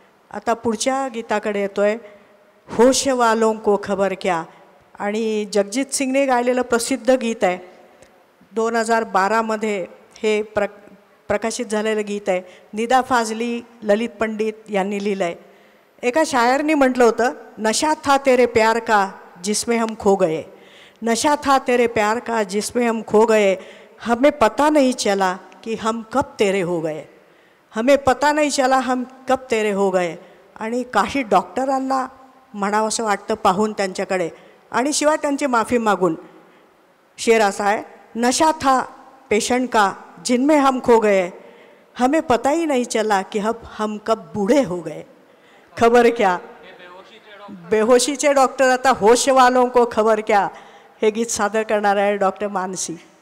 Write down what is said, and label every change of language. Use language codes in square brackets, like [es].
[mr] आता पुढच्या गीताकडे येतोय. [hi] होश वालों को खबर क्या, [mr] आणि जगजीत सिंगने गायलेलं प्रसिद्ध गीत आहे. 2012मध्ये हे प्रकाशित झालेलं गीत आहे. निदा फाजली, ललित पंडित यांनी लिहिलं आहे. एका शायरनी म्हटलं होतं, [hi] नशा था तेरे प्यार का जिसमें हम खो गए, नशा था तेरे प्यार का जिसमें हम खो गए, हमें पता नहीं चला कि हम कब तेरे हो गए, हमें पता नहीं चला हम कब तेरे हो गए. [mr] आणि काही डॉक्टरांना म्हणावं असं वाटतं पाहून त्यांच्याकडे, आणि शिवाय त्यांची माफी मागून. शेर असा आहे, [hi] नशा था पेशेंट का जिनमें हम खो गए, हमें पता ही नहीं चला कि हम कब बूढ़े हो गए. खबर क्या. [mr] बेहोशीचे डॉक्टर आता [hi] होश वालों को खबर क्या [mr] हे गीत सादर करणार आहे डॉक्टर मानसी.